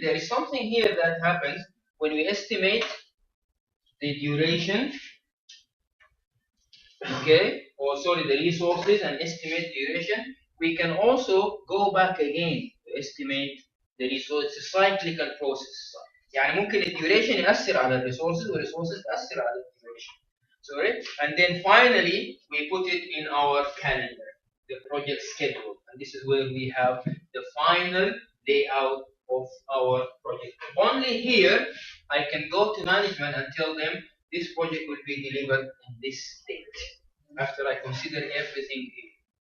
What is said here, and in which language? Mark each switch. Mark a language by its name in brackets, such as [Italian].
[English] There is something here that happens when we estimate the duration, okay, or sorry, the resources and estimate duration. We can also go back again to estimate the resources. It's a cyclical process. [Arabic] يعني ممكن الديوريشن يأثر على الريسورسز والريسورسز تأثر على الديوريشن. [English] Sorry, and then finally we put it in our calendar, the project schedule, and this is where we have the final layout of our project. Only here I can go to management and tell them this project will be delivered on this date after I consider everything here.